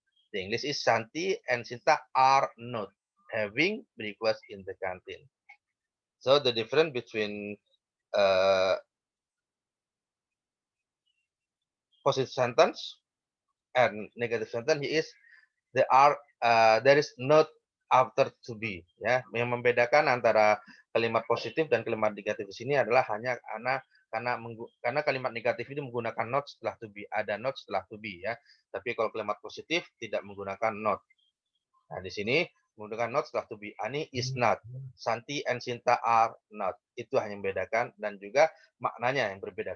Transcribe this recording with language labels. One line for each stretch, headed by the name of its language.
English: The English is, Santi and Sinta are not having breakfast in the canteen. So the difference between positive sentence and negative sentence is there is not after to be.
Indonesian: Ya, yang membedakan antara kalimat positif dan kalimat negatif di sini adalah hanya karena kalimat negatif ini menggunakan not setelah to be, ada not setelah to be ya. Tapi kalau kalimat positif tidak menggunakan not. Nah, di sini menggunakan not setelah to be.
English: Ani is not, Santi and Sinta are not.
Indonesian: Itu hanya membedakan dan juga maknanya yang berbeda.